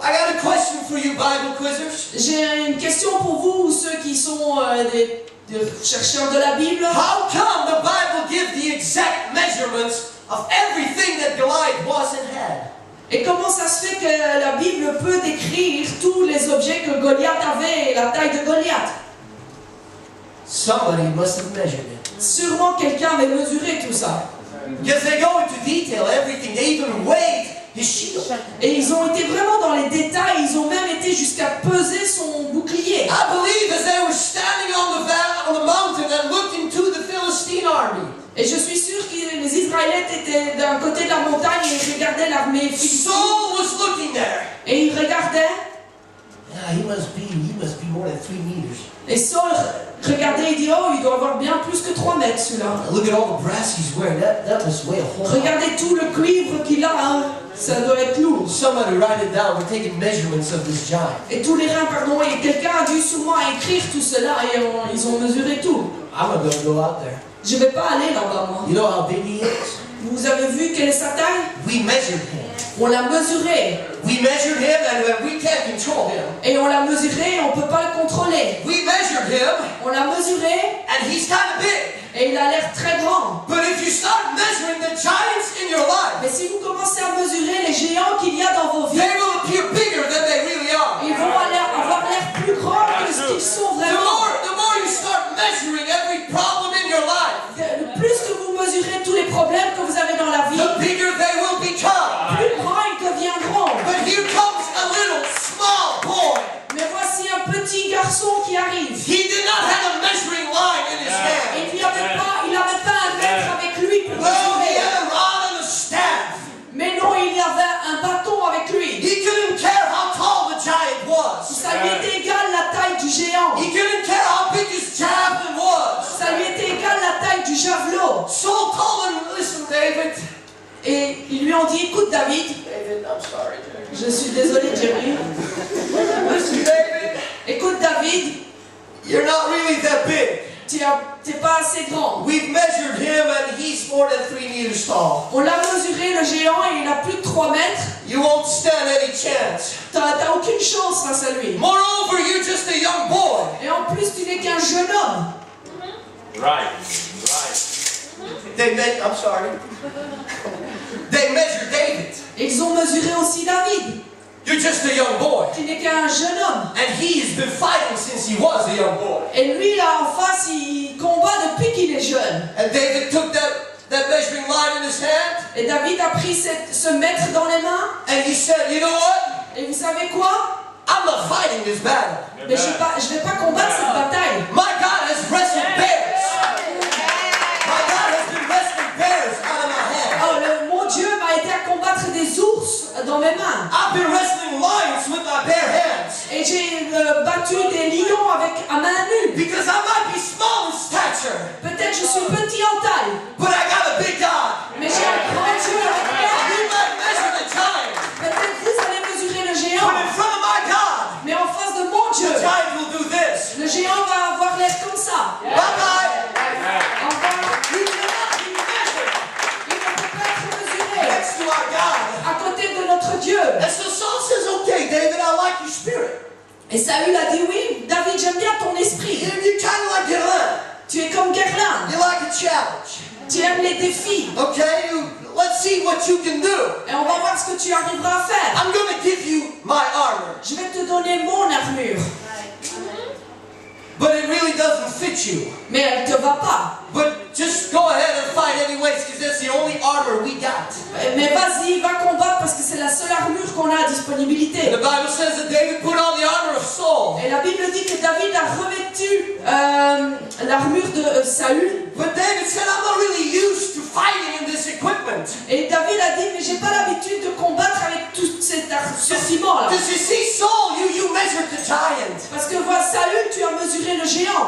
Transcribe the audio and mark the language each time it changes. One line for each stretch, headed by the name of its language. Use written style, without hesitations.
English: I got a question for you, Bible quizzers.
French: J'ai une question pour vous, ceux qui sont des chercheurs de la Bible.
English: How come the Bible gives the exact measurements of everything that Goliath was and had?
French: Et comment ça se fait que la Bible peut décrire tous les objets que Goliath avait et la taille de Goliath?
English: Somebody must have measured it.
French: Sûrement quelqu'un avait mesuré tout ça.
English: Because they go into detail, everything. They even weighed his shield.
French: Et ils ont été vraiment dans les détails, ils ont même été jusqu'à peser son bouclier.
English: I believe as they were standing on the mountain and looked into the Philistine army,
French: Et je suis sûre que les Israélites étaient d'un côté de la montagne et ils regardaient l'armée philistine.
English: Saul was looking there.
French: Et ils regardaient,
English: Yeah, he must be more than 3 meters.
French: et Saul regardait et dit, oh, il doit avoir bien plus que 3 mètres celui-là.
English: Look at all the brass he's wearing. That must weigh a whole lot.
French: Regardez tout le cuivre qu'il a, hein. Ça doit être lourd.
English: Somebody write it down. We're taking measurements of this giant.
French: Et tous les reins, pardon, et quelqu'un a dû sûrement écrire tout cela et ils ont mesuré tout.
English: I'm gonna go out there.
French: Je vais pas aller là-bas, moi.
English: You know how big he is?
French: Vous avez vu quelle est sa taille?
English: We measured him.
French: On l'a mesuré.
English: We measured him and we can't control him.
French: Et on l'a mesuré et on peut pas le contrôler.
English: We measured him
French: On l'a mesuré
English: and he's kind of big.
French: et il a l'air très grand.
English: But if you start measuring the giants in your life,
French: Mais si vous commencez à mesurer les géants qu'il y a dans vos vies,
English: they will appear bigger than they really are.
French: ils vont avoir l'air plus grands que ce qu'ils sont
English: The
French: vraiment.
English: more you start measuring every problem in your life,
French: Le plus que vous mesurez tous les problèmes que vous avez dans la vie,
English: the bigger they will become.
French: plus grands ils deviendront.
English: But here comes a little small boy.
French: Mais voici un petit garçon qui arrive.
English: He did not have a measuring line in his hand.
French: Et il n'avait pas un maître avec lui pour
English: No, he
French: mesurer.
English: had a rod and a staff.
French: Mais non, il y avait un bâton avec lui.
English: He couldn't care how tall the giant was.
French: Ça lui était égal la taille du géant.
English: He couldn't care how big his javelin was.
French: Ça lui était égal la taille du javelot.
English: Saul told him, listen, David.
French: Et ils lui ont dit, écoute David,
English: David, I'm sorry, Jerry.
French: je suis désolé Jerry.
English: Listen, David,
French: Écoute David,
English: you're not really that big.
French: t'es pas assez grand.
English: We've measured him and he's more than 3 meters tall.
French: On l'a mesuré le géant et il a plus de 3 mètres.
English: You won't stand any chance.
French: T'as aucune chance face à lui.
English: Moreover, you're just a young boy.
French: Et en plus tu n'es qu'un jeune homme.
English: Right. I'm sorry. They measured David.
French: Et ils ont mesuré aussi David.
English: You're just a young boy.
French: Tu n'es qu'un jeune homme.
English: And he's been fighting since he was a young boy.
French: Et lui là en face il combat depuis qu'il est jeune.
English: And David took that measuring line in his hand.
French: Et David a pris ce mètre dans les mains.
English: And he said, you know what?
French: Et vous savez quoi?
English: I'm not fighting this battle.
French: Mais je vais pas combattre cette bataille.
English: My God has wrestled bears. My God has been wrestling bears out of my hand.
French: Oh, mon Dieu m'a aidé à combattre des ours dans mes mains.
English: I've been wrestling lions with my bare hands.
French: Et j'ai battu des lions à main nue.
English: Because I might be small in stature,
French: Peut-être je suis petit en taille,
English: but I got a big God.
French: mais j'ai un grand Dieu avec moi.
English: You might measure the giant,
French: Peut-être vous allez mesurer le
English: but
French: géant,
English: in front of my God,
French: mais en face de mon Dieu,
English: the giant will do this.
French: le géant va avoir l'air comme ça.
English: Bye-bye.
French: Au revoir.
English: You cannot be measured
French: Il ne peut pas être mesuré
English: next to our God.
French: à côté de notre Dieu.
English: And so Saul says, okay, David, I like your spirit.
French: Et Saül a dit oui, David, j'aime bien ton esprit.
English: You're kind of like Goliath.
French: Tu es comme Guerlain.
English: You like a challenge.
French: Tu aimes les défis.
English: Okay, let's see what you can do.
French: Et on va voir ce que tu arriveras à faire.
English: I'm going to give you my armor,
French: Je vais te donner mon armure.
English: but it really doesn't fit you.
French: Mais elle te va pas.
English: But just go ahead and fight anyways, because that's the only armor we got.
French: Mais vas-y, va combattre parce que c'est la seule armure qu'on a à disponibilité.
English: And the Bible says that David put on the armor of Saul.
French: Et la Bible dit que David a revêtu l'armure de Saül.
English: But David said, I'm not really used to fighting in this equipment.
French: Et David a dit, mais j'ai pas l'habitude de combattre avec tout cet armement là.
English: Because you see, Saul, you measured the giant.
French: Parce que vois, Saül, tu as mesuré le géant.